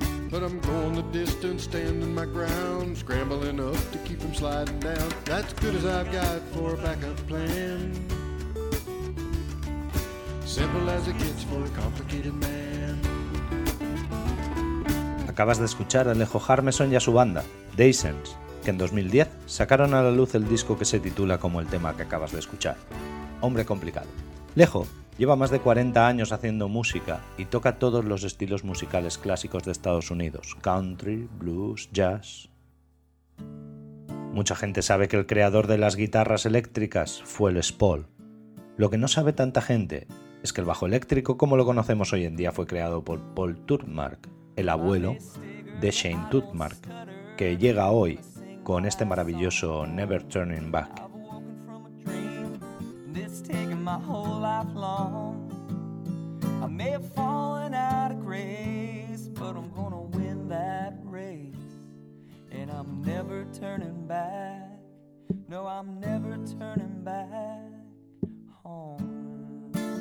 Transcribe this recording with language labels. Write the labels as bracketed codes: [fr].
[en] But I'm going the distance, standing my ground, scrambling up to keep from sliding down. That's good as I've got for a backup plan. Simple as it gets for a complicated man. [es] Acabas de escuchar a Alejo Harmeson y a su banda, Daisens, que en 2010 sacaron a la luz el disco que se titula como el tema que acabas de escuchar, Hombre Complicado. Lejo lleva más de 40 años haciendo música y toca todos los estilos musicales clásicos de Estados Unidos, country, blues, jazz. Mucha gente sabe que el creador de las guitarras eléctricas fue Les Paul. Lo que no sabe tanta gente es que el bajo eléctrico como lo conocemos hoy en día fue creado por Paul Tutmarc, el abuelo de Shane Tutmarc, que llega hoy con este maravilloso Never Turning Back. [en] I've woken from a dream that's taken my whole life long. I may have fallen out of grace, but I'm gonna win that race. And I'm never turning back. No, I'm never turning back home.